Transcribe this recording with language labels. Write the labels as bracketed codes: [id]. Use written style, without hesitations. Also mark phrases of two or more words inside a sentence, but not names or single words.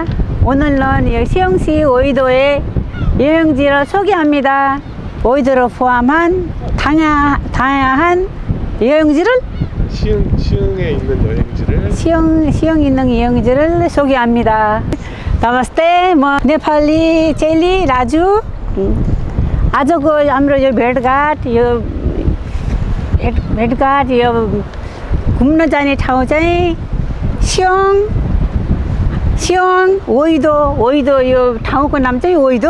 [ko] 오늘은 시흥시 오이도의 여행지를 소개합니다. 오이도를 포함한 다양한 여행지를 시흥에 있는 여행지를 시흥 있는 여행지를 소개합니다. [ne] नमस्ते म नेपाली चेली राजु आजको हाम्रो यो भेटघाट यो घुम्न जाने ठाउँ चाहिँ सियोङ ओइदो यो ठाउँको नाम चाहिँ ओइदो।